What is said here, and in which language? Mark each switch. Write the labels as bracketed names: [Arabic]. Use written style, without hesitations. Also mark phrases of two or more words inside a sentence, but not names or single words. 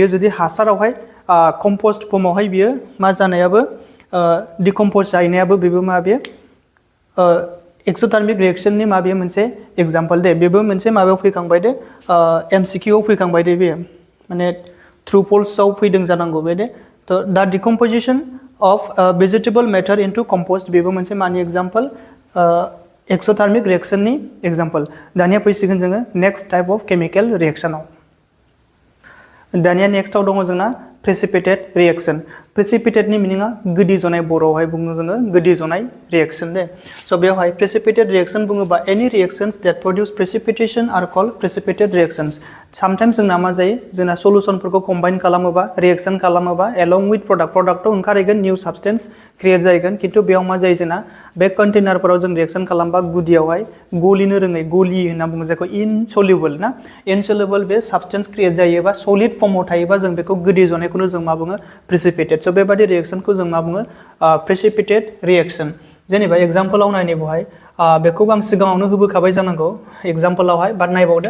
[Bodo] जुदि हासारावहाय कम्पस्ट फर्मावहाय बियो मा जानायाबो डिकम्पज जाहैनायाबो बेबो मा बे एक्सोथार्मिक रिएक्शननि माबे मोनसे एग्जाम्पल दे बेबो मोनसे माबायाव फैखांबाय दे एमसिकिउआव फैखांबाय दे बे माने ट्रु फल्सआव फैदों जानांगौ बे दे थ' दा [English] decomposition of vegetable matter into compost [Bodo] बेबो मोनसे मानि एग्जाम्पल एक्सोथार्मिक रिएक्शननि एग्जाम्पल दानिया फैसिगोन जोङो [English] next type of chemical [Bodo] रिएक्शनाव दानिया नेक्स्टआव दङ जोंना [English] precipitate reaction [Bodo] प्रेसिपिटेटनि मिनिङा गोदि जनाय बर'आवहाय बुङो जोङो गोदि जनाय रिएक्शन दे स' बेवहाय [English] precipitate reaction [Bodo] बुङोबा [English] any reactions that produce precipitation are called precipitate reactions sometimes [Bodo] जोंना मा जायो जोंना सल्युशनफोरखौ कम्बाइन खालामोबा रिएक्शन खालामोबा [English] along with [Bodo] प्रडाक्टआव ओंखारहैगोन [English] new substance create [Bodo] जाहैगोन खिन्थु बेयाव मा जायो जोंना बे कन्टेनारफोराव जों रिएक्शन खालामबा गुदियावहाय गलिनो रोङै गलि होनना बुङो जायखौ इनसल्युबल ना इनसल्युबल बे साबस्टेन्स क्रिएट जायोबा सलिड फर्माव थायोबा जों बेखौ गोदि जनायखौनो जों मा बुङो प्रेसिपिटेट स' बेबादि रिएक्शनखौ जों मा बुङो [English] precipitate reaction [Bodo] जेनेबा एग्जाम्पलाव नायनाय बेवहाय बेखौबो आं सिगाङावनो होबोखाबाय जानांगौ एग्जाम्पलावहाय बाट नायबावदो